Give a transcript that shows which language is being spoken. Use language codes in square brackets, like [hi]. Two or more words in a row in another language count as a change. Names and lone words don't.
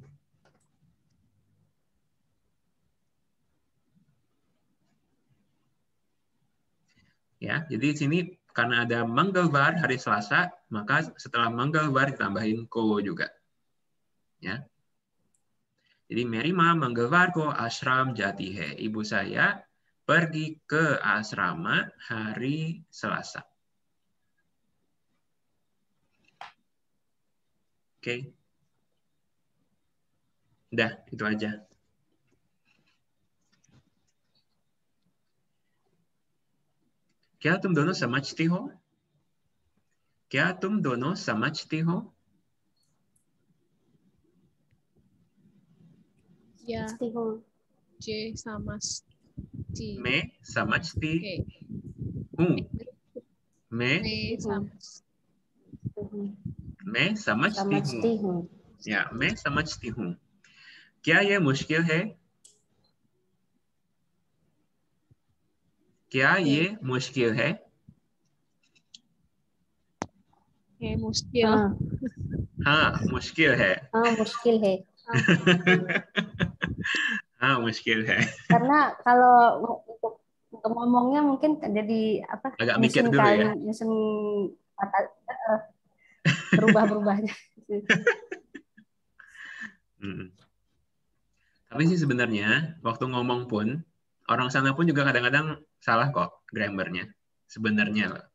[id] Ya, jadi di sini karena ada Mangalwar hari Selasa, maka setelah Mangalwar ditambahin ko juga. Ya. Jadi [hi] मेरी माँ मंगलवार को आश्रम जाती है. [id] Ibu saya pergi ke asrama hari Selasa. Oke. Udah, itu aja. [hi] क्या तुम दोनों समझती हो? क्या तुम दोनों समझती हो? [id] Ya, J sama T. [hi] मैं समझती हूँ. मैं समझती हूँ. या मैं समझती हूँ. क्या ये मुश्किल है? क्या ये मुश्किल है? मुश्किल. हाँ, मुश्किल है. मुश्किल है. हाँ, मुश्किल है. [id] Karena kalau untuk ngomongnya mungkin jadi apa? Agak mikir dulu ya. Nyusun kata berubah-berubahnya. Tapi sih sebenarnya waktu ngomong pun orang sana pun juga kadang-kadang salah kok grammarnya sebenarnya loh.